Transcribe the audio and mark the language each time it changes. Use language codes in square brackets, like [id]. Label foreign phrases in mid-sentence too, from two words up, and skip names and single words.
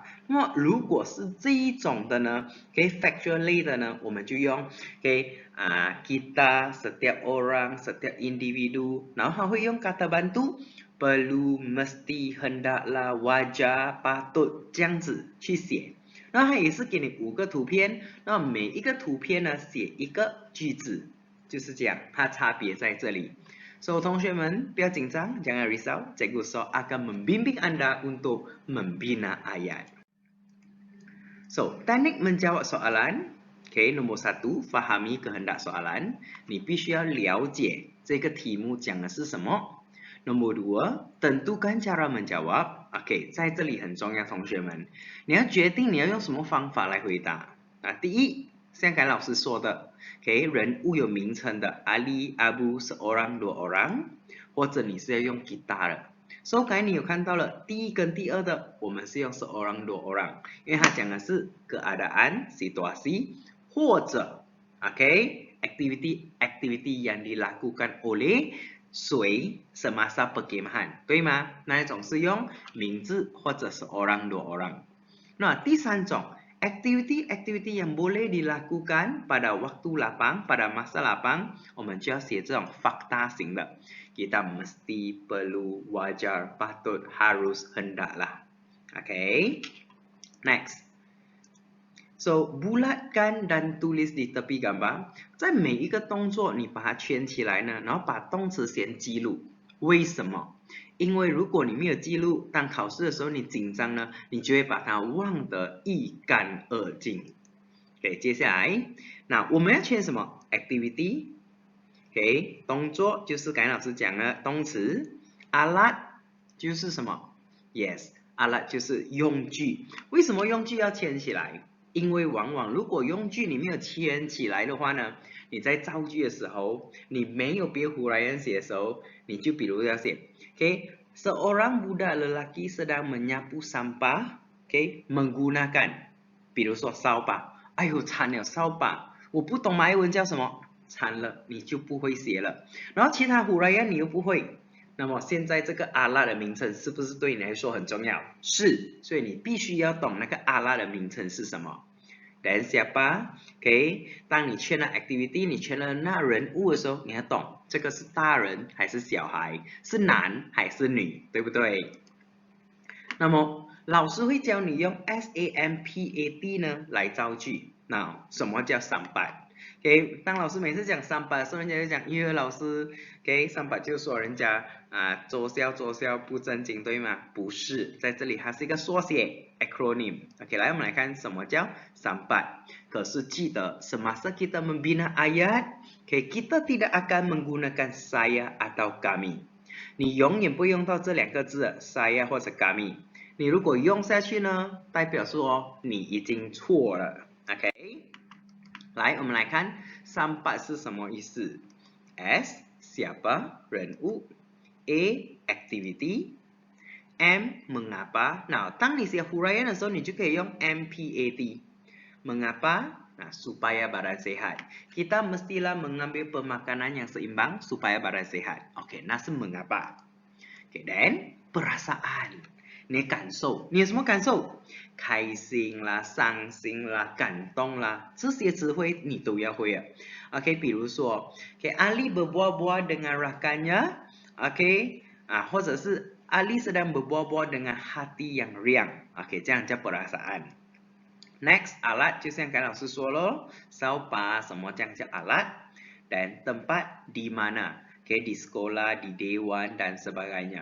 [zh] 那么如果是这一种的呢，factual 类的呢，我们就用 [ms] kita, setiap orang, setiap individu， [zh] 然后它会用 [ms] kata bantu perlu, mesti, hendaklah, wajar, patut [zh] 这样子去写。那它也是给你5个图片，那每一个图片呢写一个句子，就是这样，它差别在这里。So, 同学们不要紧张， [ms] jangan risau, Cikgu So akan membimbing Anda untuk membina ayat. So, teknik menjawab soalan, nomor 1, fahami kehendak soalan， [zh] 你必须要了解这个题目讲的是什么。 [ms] Nomor 2, tentukan cara menjawab。 [zh] 在这里很重要，同学们，你要决定你要用什么方法来回答。第一，像刚才老师说的，人物有名称的 Ali, Abu, [ms] seorang, dua orang， [zh] 或者你是要用 kita 的。So, 刚才你有看到了第一跟第二的，我们是用 [ms] seorang, dua orang， [zh] 因为它讲的是 [ms] keadaan, situasi，或者activity aktiviti yang dilakukan oleh谁 semasa perkemahan， [zh] 对吗？那一种是用名字或者是 [ms] orang dua orang。那第三种 activity yang boleh dilakukan pada waktu lapang, pada masa lapang， [zh] 我们就要写这种 fakta 型的。 [ms] Kita mesti, perlu, wajar, patut, harus, hendaklah. Okay. Next. So, bulatkan dan tulis di tepi gambar， [zh] 在每一个动作你把它圈起来呢，然后把动词先记录。为什么？因为如果你没有记录，当考试的时候你紧张呢，你就会把它忘得一干二净。OK， 接下来，那我们要圈什么 ？activity。OK， 动作就是刚才老师讲的动词。alat 就是什么 ？Yes， alat 就是用具。为什么用具要圈起来？因为往往如果用具你没有圈起来的话呢，你在造句的时候，你没有别huraian写的时候，你就比如要写 ，OK， [ms] seorang budak lelaki sedang menyapu sampah， [zh] OK， menggunakan，比如说扫把，哎呦惨了扫把，我不懂马来文叫什么，惨了，你就不会写了，然后其他huraian你又不会。那么现在这个阿拉的名称是不是对你来说很重要？是，所以你必须要懂那个阿拉的名称是什么。 [ms] Dan siapa? [zh] OK， 当你圈了 activity， 你圈了那人物的时候，你要懂这个是大人还是小孩，是男还是女，对不对？那么老师会教你用 SAMPAT 呢来造句。那什么叫sambat？OK， 当老师每次讲300的时候，人家就讲，因为老师 OK 300就说人家作销不正经，对吗？不是，在这里它是一个缩写 acronym。OK， 来我们来看什么叫300。 [ms] 可是记得 semasa kita membina ayat，OK， kita tidak akan menggunakan saya atau kami。 [zh] 你永远不会用到这两个字 saya 或者 kami。你如果用下去呢，代表说你已经错了。OK。来，我们来看300是什么意思 ？S siapa 人物 ，A activity， M mengapa。那当你写 huraian 的时候，你就可以用 MPAT。Mengapa？ [ms] Nah, supaya badan sehat. Kita mestilah mengambil pemakanan yang seimbang supaya badan sehat. [zh] OK， 那是 mengapa。OK， then perasaan。你感受，你有什么感受？开心啦、伤心啦、感动啦，这些词汇你都要会啊。OK， 比如说 ，OK， [ms] Ali berbual-bual dengan rakannya， [zh] OK， 或者是 [ms] Ali sedang berbual-bual dengan hati yang riang， [zh] OK， 这样叫 perasaan。Next， alat 就像刚才老师说咯，扫把什么这样叫 alat， [ms] dan tempat di mana。 [zh] OK， [ms] di sekolah, di dewan dan sebagainya.